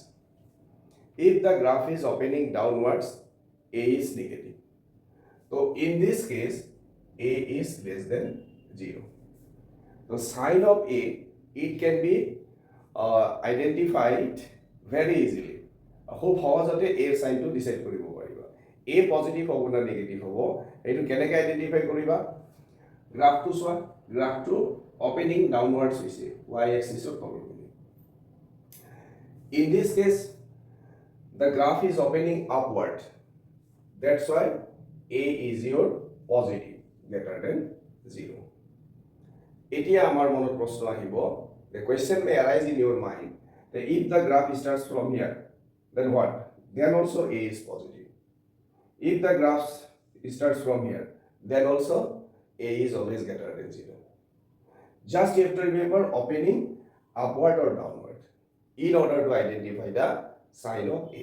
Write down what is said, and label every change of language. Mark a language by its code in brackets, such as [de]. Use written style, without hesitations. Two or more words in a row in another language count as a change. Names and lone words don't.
[en] If the graph is opening downwards, A is negative. So in this case, A is less than 0. The sign of A, it can be identified very easily. [as] খুব সহজতে A সাইনটো ডিসাইড কৰিব পাৰিবা। A পজিটিভ হ'ব না নেগেটিভ হ'ব এইটো কেনেকৈ আইডেন্টিফাই কৰিবা? গ্ৰাফটো চোৱা, গ্ৰাফটো [en] opening downwards [as] হৈছে [en] y axis of [as] তললৈ। [en] In this case, the graph is opening upward. That's why A is your positive greater than 0. [as] এতিয়া আমাৰ মনত প্ৰশ্ন আহিব, [en] the question may arise in your mind that if the graph starts from here, then what? Then also A is positive. If the graph starts from here, then also A is always greater than 0. Just you have to remember opening upward or downward in order to identify the sign of A.